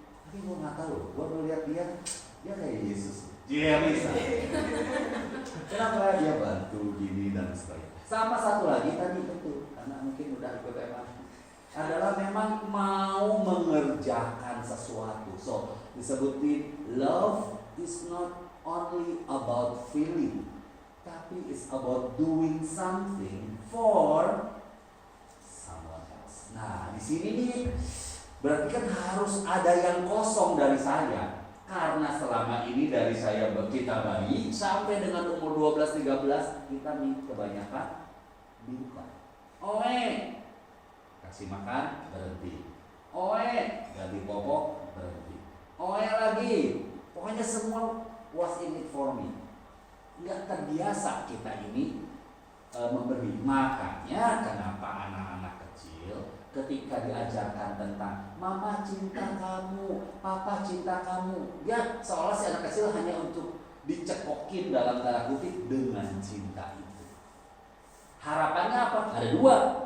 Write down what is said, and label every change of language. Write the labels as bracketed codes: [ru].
[id] Tapi gue nggak tahu, gue melihat dia kayak Yesus. Dia bisa. Kenapa dia bantu? sesuatu gini dan sebagainya. Sama satu lagi tadi betul, karena mungkin udah ikut MRT, adalah memang mau mengerjakan sesuatu. [en] So [id] disebutin [en] love is not only about feeling, [id] tapi [en] it's about doing something for someone else. [id] Nah di sini nih berarti kan harus ada yang kosong dari saya. Karena selama ini dari kita bayi sampai dengan umur 12-13 kita kebanyakan minta. Kasih makan berhenti. Ganti popok berhenti. Lagi. Pokoknya semua [en] was in it for me. [id] Nggak terbiasa kita ini memberi. Makanya kenapa anak-anak kecil ketika diajarkan tentang mama cinta kamu, papa cinta kamu, ya seolah si anak kecil hanya untuk dicekokin dalam tanda kutip dengan cinta itu. Harapannya apa? Ada dua.